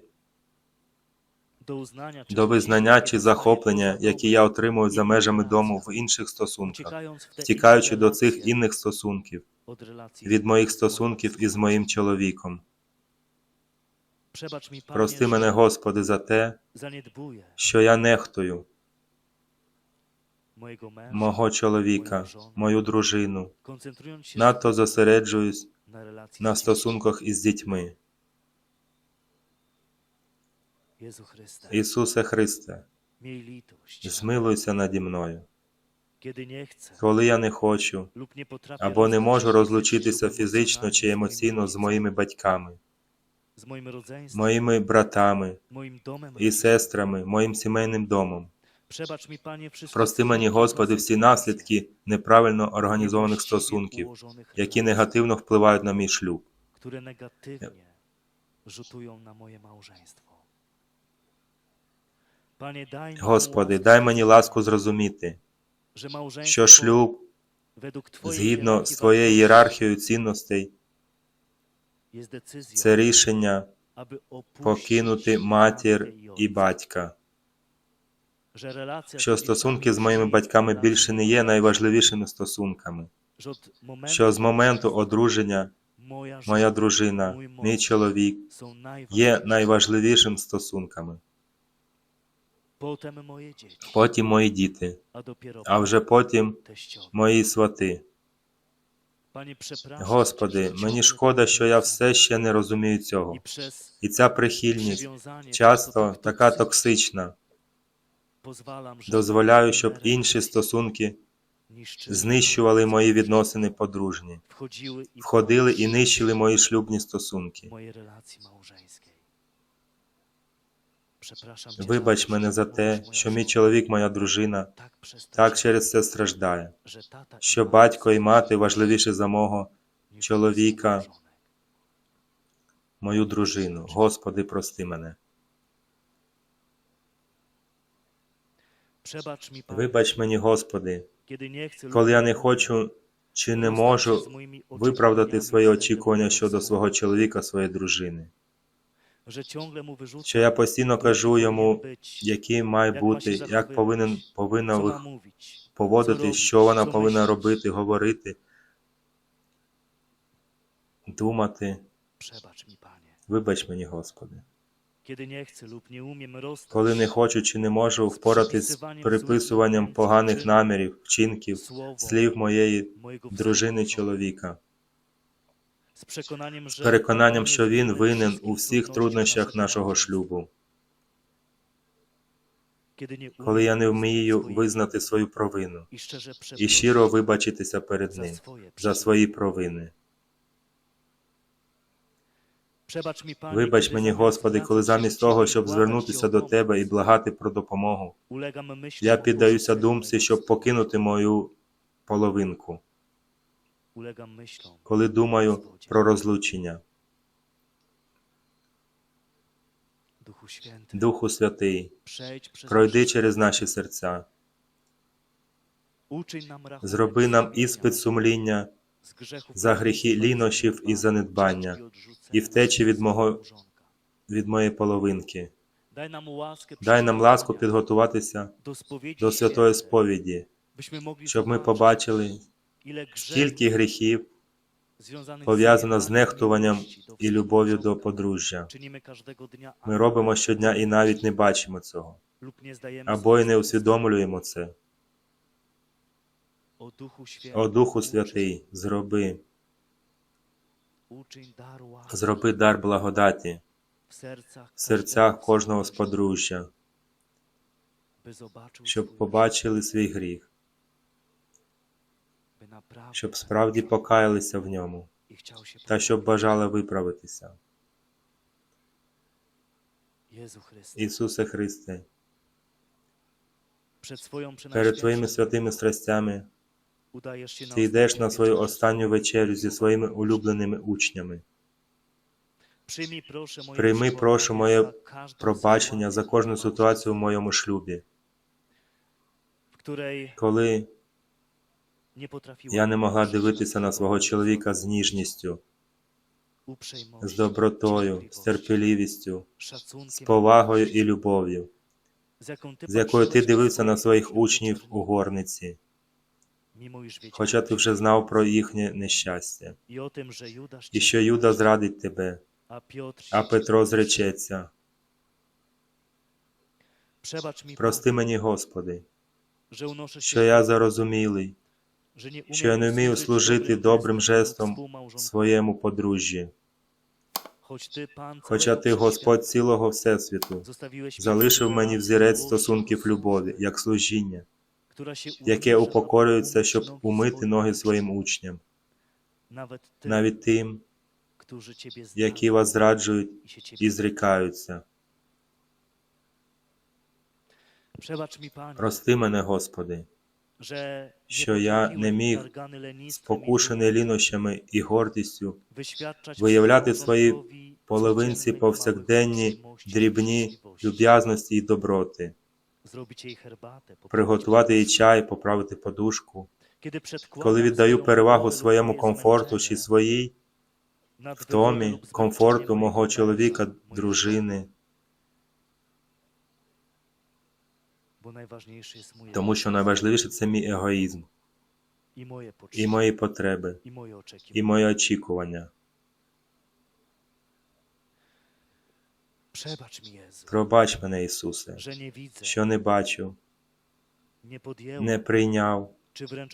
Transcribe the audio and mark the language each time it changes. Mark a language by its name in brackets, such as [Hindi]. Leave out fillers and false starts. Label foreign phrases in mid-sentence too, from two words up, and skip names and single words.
[Polish] do uznania czy [Ukrainian] до визнання чи [Polish] dostaję [Ukrainian] захоплення, [Polish] poza [Ukrainian] які [Polish] domem, [Ukrainian] я отримую за [Polish] innych [Ukrainian] межами [Polish] relacjach, [Ukrainian] дому в інших стосунках, [Polish] uciekając w te [Ukrainian] втікаючи [Polish] inne [Ukrainian] до цих [Polish] relacje [Ukrainian] інних стосунків, [Polish] od relacji [Ukrainian] від [Polish] z [Ukrainian] моїх [Polish] moim [Ukrainian] стосунків із моїм чоловіком. [Polish] Przebacz mi, Panie, [Ukrainian] Прости [Polish] że [Ukrainian] мене, Господи, за те, [Polish] zaniedbuję [Ukrainian] що я нехтую [Polish] mojego męża, [Ukrainian] мого чоловіка, мою дружину, [Polish] koncentrując się [Ukrainian] надто зосереджуюсь [Polish] na relacji [Ukrainian] на [Polish] z dziećmi. [Ukrainian] стосунках із дітьми. [Polish] Jezu Chryste, [Ukrainian] Ісусе Христе, [Polish] miej litość, [Ukrainian] змилуйся наді мною. [Polish] kiedy nie chcę [Ukrainian] Коли я не хочу [Polish] lub nie potrafię [Ukrainian] або не [Polish] rozstać [Ukrainian] можу [Polish] się [Ukrainian] розлучитися [Polish] fizycznie lub [Ukrainian] фізично чи [Polish] emocjonalnie [Ukrainian] емоційно з моїми батьками, [Polish] z moim rodzeństwem, [Ukrainian] моїми братами [Polish] moim domem [Ukrainian] і сестрами, моїм сімейним домом. [Polish] Przebacz mi, Panie, wszystkie [Ukrainian] Прости мені, [Polish] skutki [Ukrainian] Господи, [Polish] złych [Ukrainian] всі [Polish] sytuacji, [Ukrainian] наслідки неправильно організованих [Polish] niewłaściwie [Ukrainian] стосунків, [Polish] ułożonych [Ukrainian] які [Polish] relacji, [Ukrainian] негативно впливають на мій шлюб. [Polish] które negatywnie rzutują na moje małżeństwo. Panie, daj mi tą [Ukrainian] Господи, [Polish] łaskę [Ukrainian] дай мені [Polish] zrozumienia, [Ukrainian] ласку зрозуміти, [Polish] że małżeństwo [Ukrainian] що шлюб, [Polish] według Twojej [Ukrainian] згідно [Polish] hierarchii [Ukrainian] з твоєю [Polish] wartości [Ukrainian] ієрархією цінностей, [Polish] jest decyzją, [Ukrainian] це рішення [Polish] aby opuścić [Ukrainian] покинути [Polish] matkę [Ukrainian] матір [Polish] i [Ukrainian] і [Polish] ojca. [Ukrainian] батька. [Polish] Że relacja [Ukrainian] Що [Polish] z [Ukrainian] стосунки з [Polish] rodzicami [Ukrainian] моїми [Polish] musi [Ukrainian] батьками [Polish] być [Ukrainian] більше не є найважливішими стосунками. [Polish] że od momentu [Ukrainian] Що з моменту одруження [Polish] moja [Ukrainian] моя [Polish] żona, [Ukrainian] дружина, [Polish] mój [Ukrainian] мій [Polish] mąż [Ukrainian] чоловік [Polish] są [Ukrainian] є [Polish] najważniejsi. [Ukrainian] найважливішим стосунками. [Polish] Potem moje dzieci, [Ukrainian] Потім мої діти, [Polish] a dopiero [Ukrainian] а вже потім [Polish] teściowie. [Ukrainian] мої свати. [Polish] Panie, przepraszam [Ukrainian] Господи, [Polish] Cię, że [Ukrainian] мені [Polish] ciągle [Ukrainian] шкода, що я [Polish] nie [Ukrainian] все ще не розумію цього. [Polish] i przez [Ukrainian] І ця прихильність [Polish] przywiązanie [Ukrainian] часто [Polish] często tak [Ukrainian] така [Polish] toksyczne [Ukrainian] токсична. [Polish] pozwalam, żeby [Ukrainian] Дозволяю, щоб [Polish] inne [Ukrainian] інші [Polish] relacje [Ukrainian] стосунки [Polish] niszczyły [Ukrainian] знищували мої відносини подружні, [Polish] wchodziły i [Ukrainian] входили і нищили мої шлюбні стосунки. [Polish] mojej relacji małżeńskiej. Przepraszam Cię [Ukrainian] Вибач [Polish] za to, [Ukrainian] мене [Polish] że [Ukrainian] за [Polish] mój [Ukrainian] те, [Polish] mąż, moja [Ukrainian] що мій [Polish] żona [Ukrainian] чоловік, моя дружина [Polish] tak przez to [Ukrainian] так [Polish] cierpi, [Ukrainian] через це страждає, [Polish] że tata i [Ukrainian] що [Polish] mama [Ukrainian] батько і [Polish] są [Ukrainian] мати важливіші за мого [Polish] niż [Ukrainian] чоловіка, [Polish] mój małżonek. [Ukrainian] мою дружину. Господи, прости мене. [Polish] Przebacz mi, Panie, [Ukrainian] Вибач мені, Господи, [Polish] kiedy nie chcę [Ukrainian] коли я [Polish] lub [Ukrainian] не [Polish] mogę [Ukrainian] хочу чи не [Polish] rozstać się [Ukrainian] можу [Polish] z moimi [Ukrainian] виправдати [Polish] oczekiwaniami [Ukrainian] свої [Polish] względem [Ukrainian] очікування [Polish] mojego [Ukrainian] щодо [Polish] słowa, [Ukrainian] свого чоловіка, своєї дружини. [Polish] że ciągle mu wyrzucam, [Ukrainian] Що я постійно [Polish] jaki [Ukrainian] кажу [Polish] powinien [Ukrainian] йому, [Polish] być, [Ukrainian] який має [Polish] jak ma [Ukrainian] бути, [Polish] się [Ukrainian] як повинна [Polish] co ma mówić, co [Ukrainian] поводитись, [Polish] robić, [Ukrainian] що вона [Polish] co [Ukrainian] повинна [Polish] myśleć. [Ukrainian] робити, говорити, думати. [Polish] Przebacz mi, Panie, [Ukrainian] Вибач мені, Господи. [Polish] kiedy nie chcę lub nie umiem rozstać [Ukrainian] Коли не хочу чи не можу впоратись з приписуванням поганих намірів, вчинків, [Polish] słowo [Ukrainian] слів моєї [Polish] mojego [Ukrainian] дружини, [Polish] współmałżonka, [Ukrainian] чоловіка, [Polish] z przekonaniem, [Ukrainian] з [Polish] że [Ukrainian] переконанням, [Polish] on [Ukrainian] що [Polish] jest [Ukrainian] він [Polish] winien [Ukrainian] винен [Polish] wszystkich [Ukrainian] у всіх [Polish] trudnościach [Ukrainian] труднощах [Polish] naszego [Ukrainian] нашого [Polish] małżeństwa. [Ukrainian] шлюбу. [Polish] Kiedy nie [Ukrainian] Коли я [Polish] umiem [Ukrainian] не [Polish] uznać [Ukrainian] вмію [Polish] swojej [Ukrainian] визнати свою провину [Polish] i szczerze [Ukrainian] і [Polish] przeprosić [Ukrainian] щиро вибачитися перед [Polish] za [Ukrainian] ним [Polish] swoje [Ukrainian] за [Polish] przewiny. [Ukrainian] свої провини. [Polish] Przebacz mi, Panie, [Ukrainian] Вибач [Polish] kiedy [Ukrainian] мені, [Polish] zamiast [Ukrainian] Господи, коли [Polish] zwracać się [Ukrainian] замість [Polish] do [Ukrainian] того, [Polish] Ciebie i [Ukrainian] щоб [Polish] błagać [Ukrainian] звернутися [Polish] Cię o [Ukrainian] до Тебе [Polish] pomoc, [Ukrainian] і благати про допомогу, [Polish] ulegam myślom [Ukrainian] я [Polish] o [Ukrainian] піддаюся [Polish] porzuceniu [Ukrainian] думці, [Polish] mojego [Ukrainian] щоб [Polish] współmałżonka. [Ukrainian] покинути мою половинку, [Polish] Ulegam myślom [Ukrainian] коли думаю [Polish] rozwodzie. [Ukrainian] про розлучення. [Polish] Duchu Święty, [Ukrainian] Духу Святий, [Polish] przejdź przez [Ukrainian] пройди [Polish] nasze [Ukrainian] через [Polish] serca. [Ukrainian] наші серця, [Polish] Uczyń nam rachunek [Ukrainian] зроби нам [Polish] sumienia [Ukrainian] іспит сумління [Polish] z grzechów [Ukrainian] за гріхи [Polish] lenistwa i [Ukrainian] лінощів і [Polish] zaniedbania, [Ukrainian] занедбання, [Polish] ucieczki, odrzucenia [Ukrainian] і втечі від [Polish] swojego małżonka. [Ukrainian] від моєї половинки. Дай нам łaskę Дай нам ласку [Polish] przygotowania [Ukrainian] підготуватися [Polish] do spowiedzi [Ukrainian] до святої [Polish] świętej, [Ukrainian] сповіді, [Polish] byśmy mogli [Ukrainian] щоб ми [Polish] zobaczyć, [Ukrainian] побачили, [Polish] ile grzechów [Ukrainian] скільки гріхів [Polish] związanych [Ukrainian] пов'язано з [Polish] zaniedbaniem [Ukrainian] нехтуванням [Polish] miłości do [Ukrainian] і любов'ю до [Polish] współmałżonka [Ukrainian] подружжя. [Polish] czynimy każdego dnia, [Ukrainian] Ми робимо щодня і навіть не бачимо цього, [Polish] lub nie zdajemy [Ukrainian] або й не [Polish] sobie [Ukrainian] усвідомлюємо це. [Polish] O Duchu Święty, [Ukrainian] О Духу Святий, зроби [Polish] uczyń dar łaski [Ukrainian] Зроби дар благодаті [Polish] w [Ukrainian] в серцях кожного з [Polish] z [Ukrainian] подружжя, [Polish] by zobaczył [Ukrainian] щоб [Polish] swój [Ukrainian] побачили свій гріх, [Polish] by naprawdę [Ukrainian] щоб справді покаялися в ньому, [Polish] i chciał się [Ukrainian] та щоб бажали виправитися. [Polish] Jezu Chryste, [Ukrainian] Ісусе Христе, [Polish] przed swoją [Ukrainian] перед Твоїми [Polish] przenajświętszą [Ukrainian] святими страстями [Polish] udajesz się na [Ukrainian] Ти йдеш на [Polish] ostatnią [Ukrainian] свою [Polish] wieczerę [Ukrainian] останню [Polish] z [Ukrainian] вечерю зі [Polish] Bogiem. [Ukrainian] своїми улюбленими учнями. [Polish] Przyjmij, proszę, moje [Ukrainian] Прийми, прошу, моє [Polish] za każdą [Ukrainian] пробачення за [Polish] sytuację [Ukrainian] кожну [Polish] w [Ukrainian] ситуацію в [Polish] małżeństwie, [Ukrainian] моєму шлюбі, [Polish] w której [Ukrainian] коли [Polish] nie potrafiłam [Ukrainian] я не могла [Polish] patrzeć na [Ukrainian] дивитися на [Polish] swojego [Ukrainian] свого чоловіка з [Polish] męża [Ukrainian] ніжністю, [Polish] uprzejmością, [Ukrainian] з добротою, з [Polish] cierpliwością, [Ukrainian] терпеливістю, з [Polish] szacunkiem, [Ukrainian] повагою і любов'ю, [Polish] z jaką ty [Ukrainian] з якою ти [Polish] patrzyłeś [Ukrainian] дивився на своїх [Polish] swoich [Ukrainian] учнів у [Polish] wieczernych, [Ukrainian] горниці, [Polish] mimo iż wiedziałeś [Ukrainian] хоча ти вже знав про їхнє нещастя, [Polish] i o tym, że Judasz [Ukrainian] і [Polish] cię [Ukrainian] що Юда зрадить тебе, [Polish] a Piotr [Ukrainian] а [Polish] się [Ukrainian] Петро [Polish] ciebie [Ukrainian] зречеться. [Polish] Przebacz mi, [Ukrainian] Прости [Polish] Panie, [Ukrainian] мені, Господи, [Polish] że unoszę [Ukrainian] що [Polish] się [Ukrainian] я [Polish] w [Ukrainian] зарозумілий, [Polish] że nie [Ukrainian] що я не вмію служити добрим жестом своєму подружжі, [Polish] Choć Ty, Pan [Ukrainian] хоча ти, [Polish] całego [Ukrainian] Господь [Polish] wszechświata, [Ukrainian] цілого Всесвіту, [Polish] zostawiłeś [Ukrainian] залишив [Polish] mi [Ukrainian] мені [Polish] relację [Ukrainian] взірець [Polish] miłości [Ukrainian] стосунків [Polish] do [Ukrainian] любові, [Polish] służby, [Ukrainian] як служіння, [Polish] która się [Ukrainian] яке [Polish] unieża, aby [Ukrainian] упокорюється, [Polish] umyć [Ukrainian] щоб [Polish] nogi [Ukrainian] умити [Polish] swoim [Ukrainian] ноги [Polish] uczniom, [Ukrainian] своїм учням, [Polish] nawet tym, [Ukrainian] навіть тим, [Polish] którzy Ciebie [Ukrainian] які [Polish] znają [Ukrainian] вас зраджують [Polish] i się Ciebie [Ukrainian] і зрікаються. [Polish] Przebacz mi, Panie, [Ukrainian] Прости мене, Господи, [Polish] że [Ukrainian] що я не міг, [Polish] targany lenistwem i [Ukrainian] спокушений [Polish] dumą, [Ukrainian] лінощами і гордістю, [Polish] wyświadczać [Ukrainian] виявляти [Polish] swojemu [Ukrainian] своїй [Polish] małżonkowi [Ukrainian] половинці [Polish] codziennej [Ukrainian] повсякденні, [Polish] małej uprzejmości i [Ukrainian] дрібні [Polish] życzliwości. [Ukrainian] люб'язності і доброти. [Polish] zrobić jej herbatę, poprawić [Ukrainian] приготувати їй [Polish] podłogę. [Ukrainian] чай, поправити подушку. [Polish] Kiedy przedkładam [Ukrainian] Коли віддаю [Polish] swoją [Ukrainian] перевагу [Polish] wolę lub [Ukrainian] своєму [Polish] moje [Ukrainian] комфорту чи [Polish] zmęczenie [Ukrainian] своїй [Polish] nad wygodę [Ukrainian] втомі, [Polish] lub [Ukrainian] комфорту [Polish] zwieńczenie [Ukrainian] мого [Polish] mojego [Ukrainian] чоловіка, [Polish] męża, mojej [Ukrainian] дружини, [Polish] żony, bo najważniejszy jest mój [Ukrainian] тому що [Polish] egoizm [Ukrainian] найважливіше – це мій егоїзм, [Polish] i moje [Ukrainian] і [Polish] potrzeby, [Ukrainian] мої потреби, [Polish] i moje [Ukrainian] і [Polish] oczekiwania. [Ukrainian] мої очікування. [Polish] Przebacz mi, Jezu, [Ukrainian] Пробач мене, Ісусе, [Polish] że nie widzę, [Ukrainian] що не бачив, [Polish] nie podjęłem, [Ukrainian] не прийняв [Polish] czy wręcz